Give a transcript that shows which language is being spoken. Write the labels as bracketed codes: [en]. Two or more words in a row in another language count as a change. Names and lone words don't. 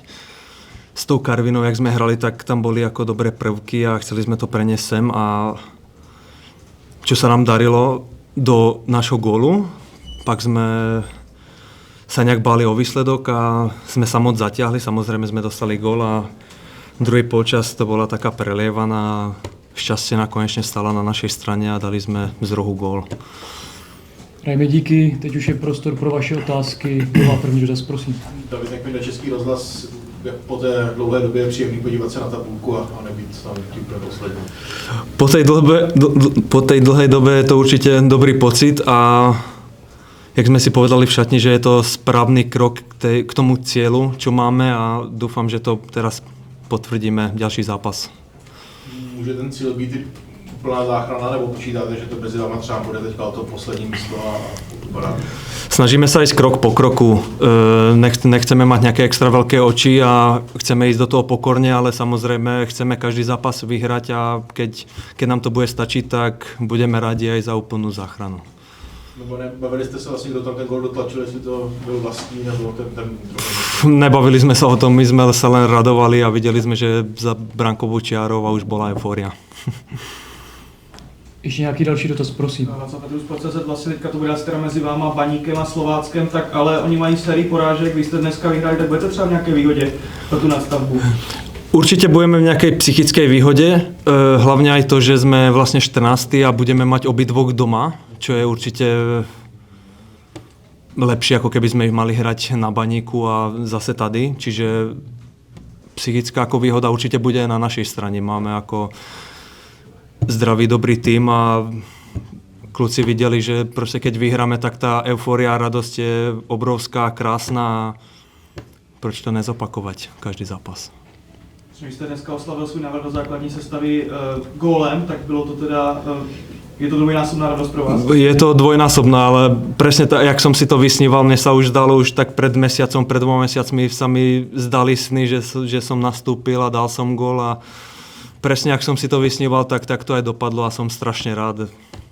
[sk] S tou Karvinou, jak sme hrali, tak tam boli ako dobré prvky a chceli sme to preniesť sem a čo sa nám darilo do nášho gólu, pak sme sa nejak báli o výsledok a sme sa moc zatiahli. Samozrejme sme dostali gól a druhý polčas to bola taká prelievaná. Šťastie konečne stala na našej strane a dali sme z rohu gól. [cs] Hrajme díky, teď už je prostor pro vaše otázky. Kdo má první dotaz, prosím. David Nekmil, Český rozhlas. Po té dlouhé době je příjemný podívat se na tabulku a nebýt tam úplně poslední. [sk] Po tej dlhej dobe je to určite dobrý pocit a jak sme si povedali v šatni, že je to správny krok k tomu cieľu, čo máme a dúfam, že to teraz potvrdíme ďalší zápas. [cs] Může ten cíl být i úplná záchrana, nebo počítáte, že to mezi váma třeba bude teďka o to poslední místo a vypadá? [sk] Snažíme sa ísť krok po kroku. Nechceme mať nejaké extra veľké oči a chceme ísť do toho pokorne, ale samozrejme chceme každý zápas vyhrať a keď nám to bude stačiť, tak budeme radi aj za úplnú záchranu. Nebavili ste sa vlastne, kto tam ten gól dotlačil, [cs] jestli to byl vlastní, nebo ten [sk] Nebavili sme sa o tom, my sme sa len radovali a videli sme, že za brankovou čiarou a už bola eufória. [cs] Ještě nějaký další dotaz, prosím. Na Petru Sport.cz vlastně teďka to bude teda mezi váma, Baníkem a Slováckem, tak ale oni mají sérii porážek, vy jste dneska vyhrali, tak budete třeba v nějaké výhodě pro tu nadstavbu? [sk] Určite budeme v nejakej psychickej výhode, hlavne aj to, že sme vlastne 14. a budeme mať obidvoch doma, čo je určite lepšie, ako keby sme ich mali hrať na Baníku a zase tady. Čiže psychická ako výhoda určite bude na našej strane. Máme ako zdravý, dobrý tým a kluci videli, že proste keď vyhráme, tak tá eufória a radosť je obrovská, krásna. Proč to nezopakovať každý zápas? [cs] Když jste dneska oslavil svůj návrat do základní sestavy gólem, tak bylo to teda, je to dvojnásobná radost pro vás? [sk] Je to dvojnásobná, ale presne tak, jak som si to vysníval, mne sa už zdalo už tak pred mesiacom, pred 2 mesiacmi sa mi zdali sny, že som nastúpil a dal som gól a presne jak som si to vysníval, tak to aj dopadlo a som strašne rád.